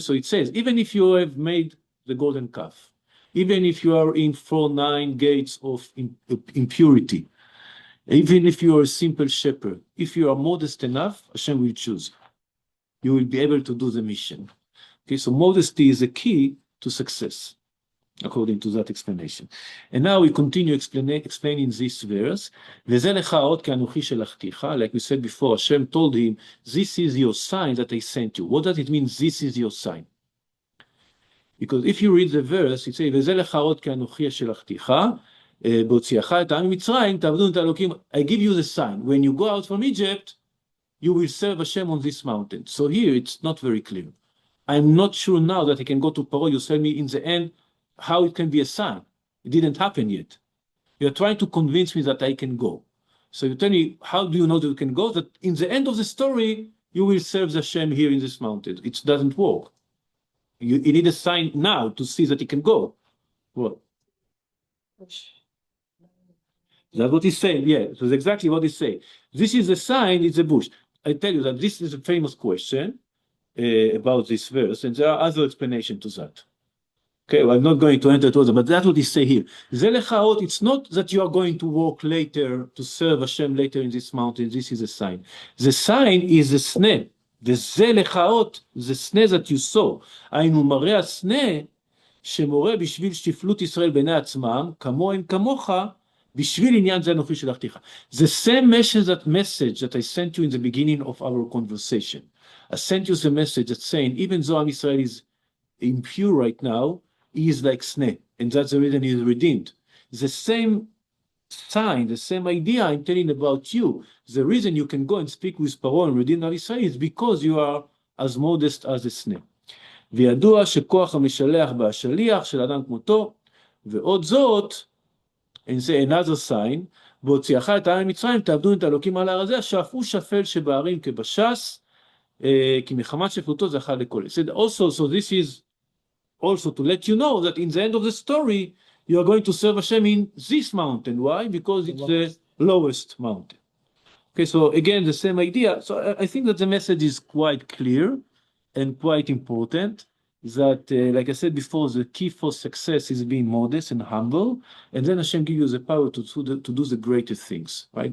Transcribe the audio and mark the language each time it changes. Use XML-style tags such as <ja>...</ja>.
<en>So it says, even if you have made the golden calf, even if you are in 9 gates of impurity, even if you are a simple shepherd, if you are modest enough, Hashem will choose you. You will be able to do the mission. Okay, so modesty is a key to success, according to that explanation. And now we continue explaining this verse.</en> <he>וזה לך האות כאנוכי שלחתיך.</he> <en>Like we said before, Hashem told him, this is your sign that I sent you. What does it mean, this is your sign? Because if you read the verse, it says,</en> <he>וזה לך האות כאנוכי שלחתיך, בהוציאך את העם ממצרים, תעבדו את האלוקים.</he> <en>I give you the sign. When you go out from Egypt, you will serve Hashem on this mountain. So here it's not very clear. I'm not sure now that I can go to Paro. You tell me in the end how it can be a sign. It didn't happen yet. You're trying to convince me that I can go. So you tell me, how do you know that you can go? That in the end of the story, you will serve Hashem here in this mountain. It doesn't work. You need a sign now to see that he can go. What? That's what he's saying, yeah. So that's exactly what he's saying. This is a sign, it's a bush. I tell you that this is a famous question about this verse, and there are other explanations to that. Okay, well, I'm not going to enter to that, but that's what he say here. It's not that you are going to walk later, to serve Hashem later in this mountain. This is a sign. The sign is a sneh. The sneh that you saw.</en> <he>היינו מראה הסנה שמורה בשביל שפלות ישראל בעיני עצמם, כמוהם כמוך, בשביל עניין זה אנוכי שלחתיך.</he> <en>The same message that I sent you in the beginning of our conversation. I sent you the message that's saying, even though Am Israel is impure right now, he is like sneh, and that's the reason he is redeemed. The same sign, the same idea I'm telling about you. The reason you can go and speak with Paro and redeem Am Israel is because you are as modest as a sneh.</en> <he>וידוע שכוח המשלח בהשליח של אדם כמותו, ועוד זאת,</he> <en>and say another sign,</en> <he>בהוציאך את העם ממצרים, תעבדו את האלוקים על ההר הזה, שאף הוא שפל שבהרים כבשס, כי מחמת שפלותו זכה לכל.</he> <en>Also, so this is also to let you know that in the end of the story, you are going to serve Hashem in this mountain. Why? Because it's the lowest mountain. Okay, so again, the same idea. So I think that the message is quite clear and quite important, that, like I said before, the key for success is being modest and humble, and then Hashem gives you the power to do the greater things, right?</en>